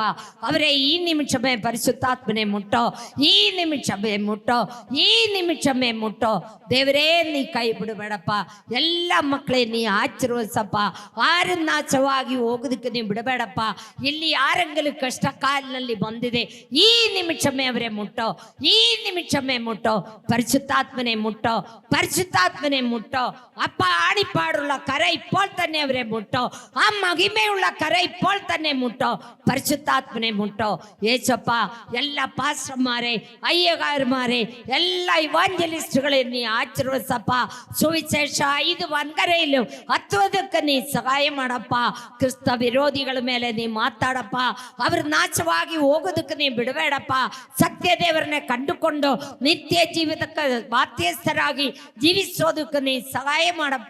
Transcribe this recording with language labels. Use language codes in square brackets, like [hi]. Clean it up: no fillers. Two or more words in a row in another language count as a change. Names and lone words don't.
[kn] ಅವರೇ ಈ ನಿಮಿಷಮೇ ಪರಿಶುದ್ಧಾತ್ಮನೆ ಮುಟ್ಟೋ, ಈ ನಿಮಿಷಮೇ ಮುಟ್ಟೋ, ಈ ನಿಮಿಷಮೇ ಮುಟ್ಟೋ ದೇವರೇ. ನೀ ಕೈ ಬಿಡಬೇಡಪ್ಪ. ಎಲ್ಲ ಮಕ್ಕಳೇ ನೀ ಆಶೀರ್ವದಿಸಪ್ಪ. ಆರು ನಾಶವಾಗಿ ಹೋಗೋದಕ್ಕೆ ನೀ ಬಿಡಬೇಡಪ್ಪ. ಇಲ್ಲಿ ಯಾರಂಗಲು ಕಷ್ಟ ಕಾಲಿನಲ್ಲಿ ಬಂದಿದೆ, ಈ ನಿಮಿಷಮೇ ಅವರೇ ಮುಟ್ಟೋ, ಈ ನಿಮಿಷಮೇ ಮುಟ್ಟೋ. [ml] പരിശുദ്ധാത്മനെ മുട്ടോ, പരിശുദ്ധാത്മനെ മുട്ടോ. അപ്പ ആണിപ്പാടുള്ള കര ഇപ്പോൾ തന്നെ അവരെ മുട്ടോ. ആ മഹിമയുള്ള കര ഇപ്പോൾ തന്നെ മുട്ടോ. പരിശുദ്ധാത്മനെ മുട്ടോ. യേശപ്പ, എല്ലാ പാസ്റ്റർമാരെ, അയ്യകാരന്മാരെ, എല്ലാ ഇവാഞ്ചലിസ്റ്റുകളെ നീ ആശീർവദിസಪ್ಪ. [kn] ಸುವಿಶೇಷ 5 ವನ್ಕರೆಯಲ್ಲೂ ಹತ್ತುವುದಕ್ಕೆ ನೀ ಸಹಾಯ ಮಾಡಪ್ಪ. ಕ್ರಿಸ್ತ ವಿರೋಧಿಗಳ ಮೇಲೆ ನೀ ಮಾತಾಡಪ್ಪ. ಅವರು ನಾಶವಾಗಿ ಹೋಗೋದಕ್ಕೆ ನೀ ಬಿಡಬೇಡಪ್ಪ. ಸತ್ಯ ದೇವರನ್ನೇ ಕಂಡುಕೊಂಡು ನಿತ್ಯ ಜೀವಿತಕ್ಕೆ ಬಾಧ್ಯಸ್ಥರಾಗಿ ಜೀವಿಸೋದಕ್ಕೆ ನೀ ಸಹಾಯ ಮಾಡಪ್ಪ.